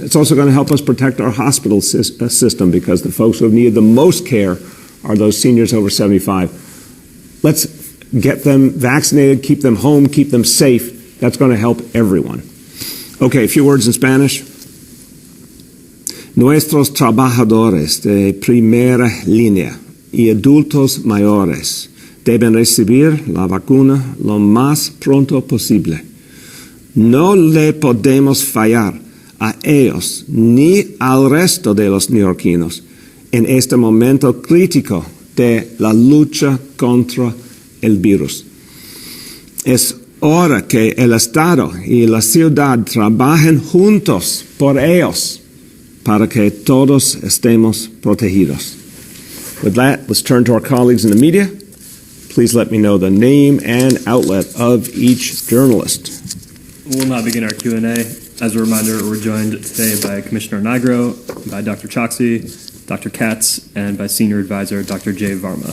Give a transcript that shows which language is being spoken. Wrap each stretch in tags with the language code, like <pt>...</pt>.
<en>It's also going to help us protect our hospital system, because the folks who have needed the most care are those seniors over 75. Let's get them vaccinated, keep them home, keep them safe. That's going to help everyone. Okay, a few words in Spanish.</en> <es>Nuestros trabajadores de primera línea y adultos mayores deben recibir la vacuna lo más pronto posible. No le podemos fallar a ellos ni al resto de los neoyorquinos en este momento crítico de la lucha contra el virus. Es hora que el Estado y la ciudad trabajen juntos por ellos para que todos estemos protegidos.</es> <en>With that, let's turn to our colleagues in the media. Please let me know the name and outlet of each journalist. We'll now begin our Q&A. As a reminder, we're joined today by Commissioner Nigro, by Dr. Choksi, Dr. Katz, and by Senior Advisor Dr. Jay Varma.</en>